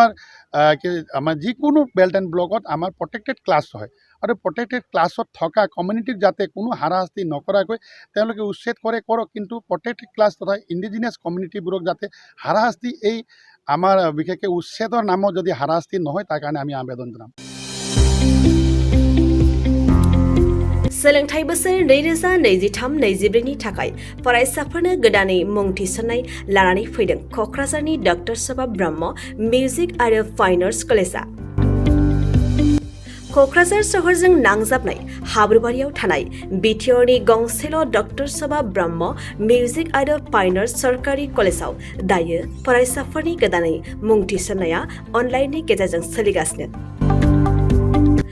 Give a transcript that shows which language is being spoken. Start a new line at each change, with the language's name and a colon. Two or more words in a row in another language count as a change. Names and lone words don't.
Assamese: আমাৰ যিকোনো বেল্ট এণ্ড ব্লকত আমাৰ প্ৰটেক্টেড ক্লাছ হয়, আৰু প্ৰটেক্টেড ক্লাছত থকা কমিউনিটিক যাতে কোনো হাৰাশাস্তি নকৰাকৈ তেওঁলোকে উচ্ছেদ কৰক, কিন্তু প্ৰটেক্টেড ক্লাছ তথা ইণ্ডিজিনিয়াছ কমিউনিটিবোৰক যাতে হাৰাশাস্তি এই আমাৰ বিশেষকৈ উচ্ছেদৰ নামত যদি হাৰাশাস্তি নহয়, তাৰ কাৰণে আমি আবেদন জনাম।
Bodo: सोलोंथाइ बोसोर 2023-24 नि थाखाय फरायसाफोरनो गोदानै मुं थिसननाय लानानै फैदों क'क्राझारनि डक्टर सभा ब्रह्म मिउजिक आरो फाइन आर्ट्स कलेजआ। क'क्राझार सहरजों नांजाबनाय हाब्रुबारियाव थानाय बिटिआरनि गंसेल' डक्टर सभा ब्रह्म मिउजिक आरो फाइन आर्ट्स सरकारि कलेजाव दायो फरायसाफोरनि गोदानै मुं थिसननाया अनलाइननि गेजेरजों सोलिगासिनो।